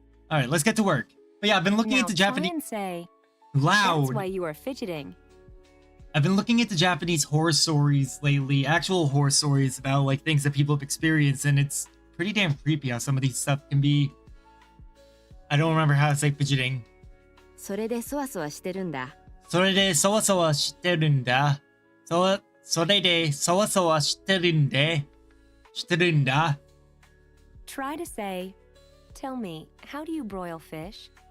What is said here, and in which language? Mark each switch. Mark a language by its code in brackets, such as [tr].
[en] All right, let's get to work. But yeah, I've been looking into Japanese. And say, loud. That's why you are fidgeting. I've been looking into Japanese horror stories lately, actual horror stories about like things that people have experienced, and it's pretty damn creepy how some of these stuff can be. I don't remember how to say fidgeting. [ja] それでそわそわしてるんだ。それでそわそわしてるんだ。それでそわそわしてるんだ。 [en] Try to say, tell me, how do you broil fish?